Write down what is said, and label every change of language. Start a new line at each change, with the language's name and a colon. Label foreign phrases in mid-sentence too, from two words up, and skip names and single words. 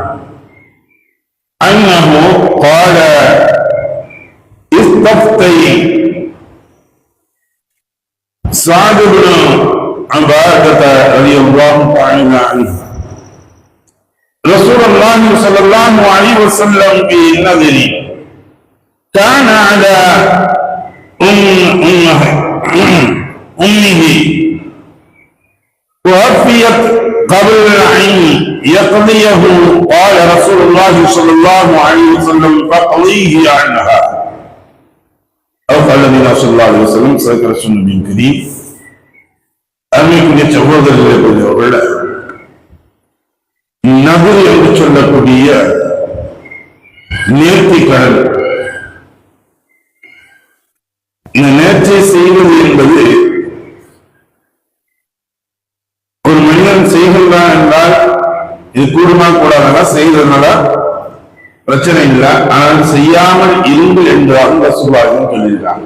Arabic: عنه أنه قال: استفتي سعد بن عبادة رضي الله تعالى عنه رسول الله صلى الله عليه وسلم في نذر كان على أمه توفيت قبل أن يقضيه. قال رسول الله صلى الله عليه وسلم: فقضيه عنها. أو قال النبي صلى الله عليه وسلم: صدق رسول النبي الكريم.
Tamil: அருமைக்குரிய சகோதரர்களே, நபர் என்று சொல்லக்கூடிய நேர்த்திக்கடன், இந்த நேர்ச்சை செய்வது என்பது ஒரு மனிதன் செய்கின்றான் என்றால் இது கூடுமா கூடாதா, செய்ததுனால பிரச்சனை இல்லை, ஆனால் செய்யாமல் இருந்து என்றால் ரசூலுல்லாஹ் சொல்லியிருக்காங்க.